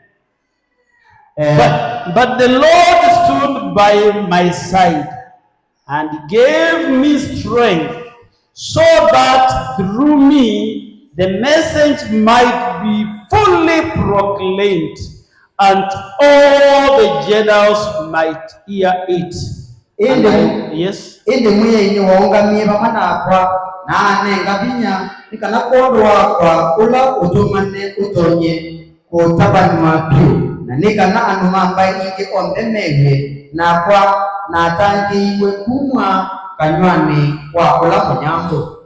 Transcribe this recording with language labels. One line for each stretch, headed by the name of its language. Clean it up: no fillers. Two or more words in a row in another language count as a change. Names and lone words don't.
English: But the Lord stood by my side and gave me strength, so that through me the message might be fully proclaimed, and all the Gentiles might hear it. Yes.
Kamba: Na nenga binya nikana kondo wakwa ula utumane utonye kutabanwa pyu na nikana andu mambaye ingi onde mewe na kwa natangiwe kumwa kanywani kwa ula munyandu.